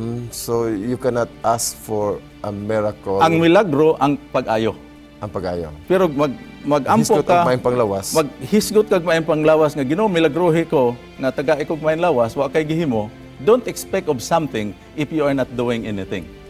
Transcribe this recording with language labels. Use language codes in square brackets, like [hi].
[en] So you cannot ask for a miracle. [ceb] Ang milagro ang pag-ayo. Ang pag-ayo. Pero mag-ampo ka, maghisgot kag maayong panglawas nga Ginoo milagrohi ko nga taga ikog maayong lawas wa kay gihimo. [en] Don't expect of something if you are not doing anything.